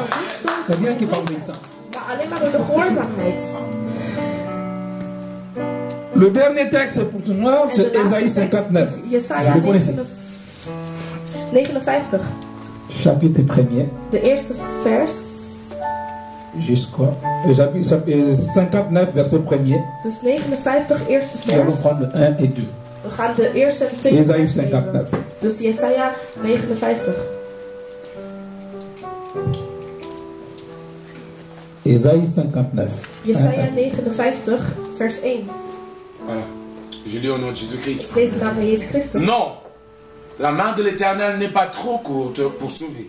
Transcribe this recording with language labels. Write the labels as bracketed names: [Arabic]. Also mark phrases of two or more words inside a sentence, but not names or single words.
[French] C'est bien qu'il parle de ça. Le dernier texte pour tout le monde, c'est Ésaïe 59. Vous connaissez? 59. Chapitre 1er. [Dutch] De eerste vers. [French] Jusqu'à 59, verset 1er. [Dutch] Dus 59, eerste vers. [French] Nous allons prendre le 1 et 2. [Dutch] We gaan de eerste en de tweede [French] Ésaïe 59. [Dutch] Dus Jesaja 59. [French] Ésaïe 59. [Dutch] Jesaja 59, vers 1. [French] Voilà. Je lis au nom de Jésus-Christ. Non, la main de l'Éternel n'est pas trop courte pour sauver.